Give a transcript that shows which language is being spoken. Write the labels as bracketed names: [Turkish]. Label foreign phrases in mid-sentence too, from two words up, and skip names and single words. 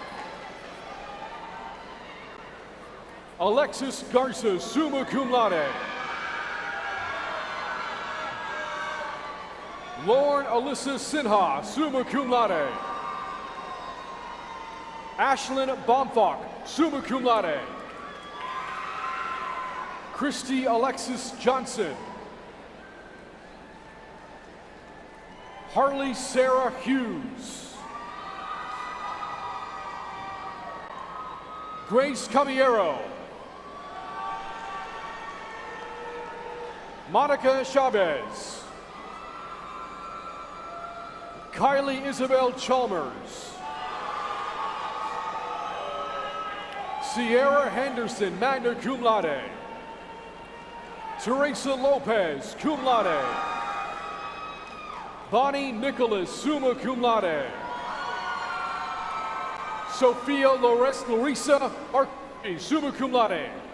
[English] Alexis Garza, [Latin] summa cum laude. [English] Lauren Alyssa Sinha, [Latin] summa cum laude. [English] Ashlyn Bomfok, [Latin] summa cum laude. [English] Christy Alexis Johnson. Harley Sarah Hughes. Grace Caballero. Monica Chavez. Kylie Isabel Chalmers. Sierra Henderson, [Latin] magna cum laude. [English] Teresa Lopez, [Latin] cum laude. [English] Bonnie Nicholas, [Latin] summa cum laude. [English] Sophia Larissa Archie, [Latin] summa cum laude.